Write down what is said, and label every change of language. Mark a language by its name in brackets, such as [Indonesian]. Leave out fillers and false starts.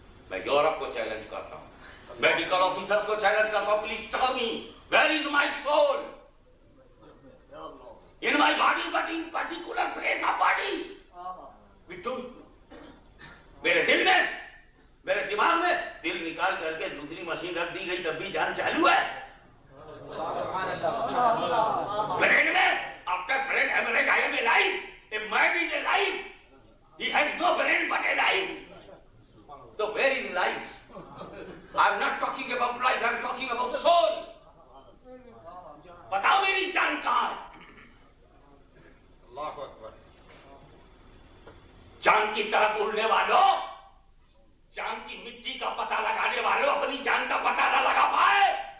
[Urdu] میں یورپ کو چیلنج کرتا ہوں, [English] Medical officers کو challenge کرتا ہوں, please tell me where is my soul in my body but in particular place of body we don't know. [Urdu] میرے دل میں, میرے دماغ میں دل نکال کر کے دوسری مشین رکھ دی گئی تب بھی جان چالو ہے. برین میں [English] after brain hemorrhage I am alive. A man is alive. He has no brain but alive. So where is life? I am not talking about life, I am talking about soul. [Urdu] بتاؤ میری جان کہاں ہے؟ اللہ اکبر. چاند کی طرف اڑنے والوں، چاند کی مٹی کا پتہ لگانے والوں اپنی جان کا پتہ نہ لگا پائے.